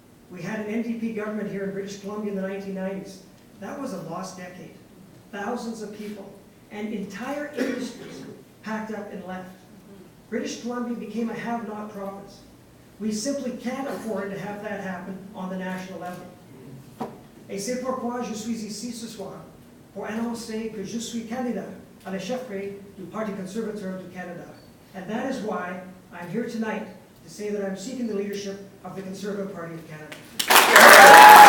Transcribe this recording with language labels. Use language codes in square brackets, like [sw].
[en] We had an NDP government here in British Columbia in the 1990s. That was a lost decade. Thousands of people and entire industries packed up and left. British Columbia became a have-not province. We simply can't afford to have that happen on the national level. [fr] Et c'est pourquoi je suis ici ce soir pour annoncer que je suis candidat à la chefferie du Parti conservateur du Canada. [en] And that is why I'm here tonight to say that I'm seeking the leadership of the Conservative Party of Canada.